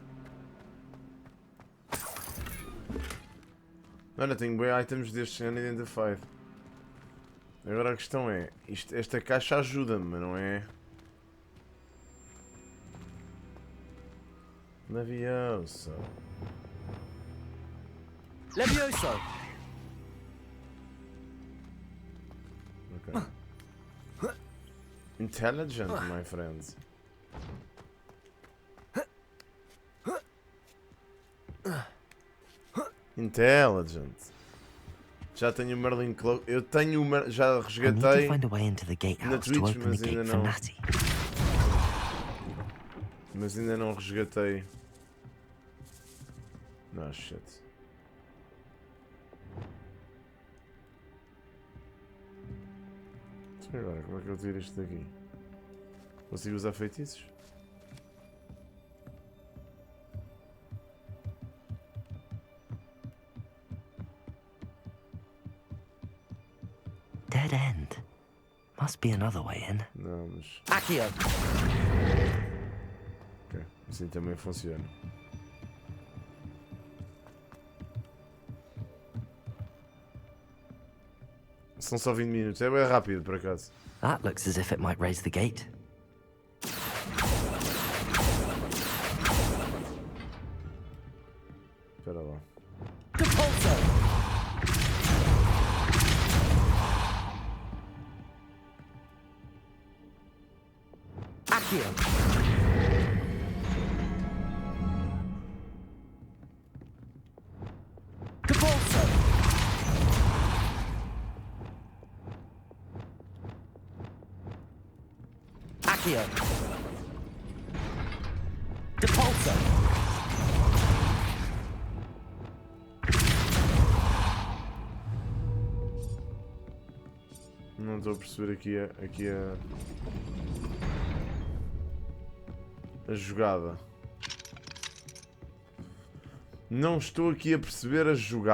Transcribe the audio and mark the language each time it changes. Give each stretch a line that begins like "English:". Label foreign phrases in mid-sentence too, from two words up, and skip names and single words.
Portuguese: Olha, tenho bem items destes unidentified. Agora a questão é, esta caixa ajuda-me, mas não é? Leviosa. Levioso! Okay.
English: Intelligent, my friends. Intelligent.
Portuguese: Já tenho o Merlin Cloak. Eu tenho o já resgatei na Twitch, mas ainda não. Mas ainda não resgatei. Não, shit. E agora, como é que eu tiro isto daqui? Consigo usar feitiços?
English: Dead end. Must be another way in.
Portuguese: Não, mas... Accio! Ok, assim também funciona. São só 20 minutos, é bem rápido por acaso.
English: That looks as if it might raise the gate.
Portuguese: Espera lá. Accio! Accio! Depulso! Não estou a perceber aqui a jogada. Não estou aqui a perceber a jogada.